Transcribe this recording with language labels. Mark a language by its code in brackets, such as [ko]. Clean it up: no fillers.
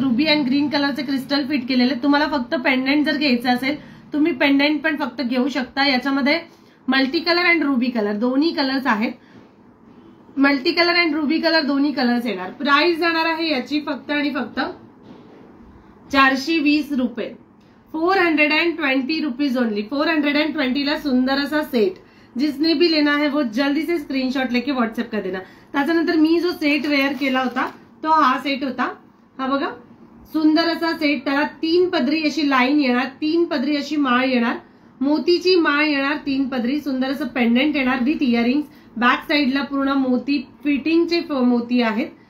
[mr] Ruby and green कलरचे crystal fit केलेले आहेत. तुम्हाला फक्त पेंडंट जर घ्यायचं असेल तुम्ही पेंडंट पण फक्त घेऊ शकता. याच्यामध्ये multi colour and ruby colour दोन्ही कलर्स आहेत. Multi colour and ruby colour दोन्ही कलर्स येणार. प्राइस जाणार आहे याची फक्त आणि फक्त 420 रुपये. [en] 420 rupees only. [mr] 420 ला सुंदर असा सेट. [hi] जिसने भी लेना है वो जल्दी से स्क्रीनशॉट लेके व्हाट्सएप कर देना. [mr] त्याच्यानंतर मी जो सेट वेअर केला होता तो हा सेट होता. हा बघा, सुंदर असा सेट. त्याला 3 पदरी अशी लाईन येणार, 3 पदरी अशी माळ येणार, मोतीची माळ येणार 3 पदरी. सुंदर असं पेंडंट येणार विथ इयरिंग्स. बॅक साईडला पूर्ण मोती फिटिंगचे मोती आहेत.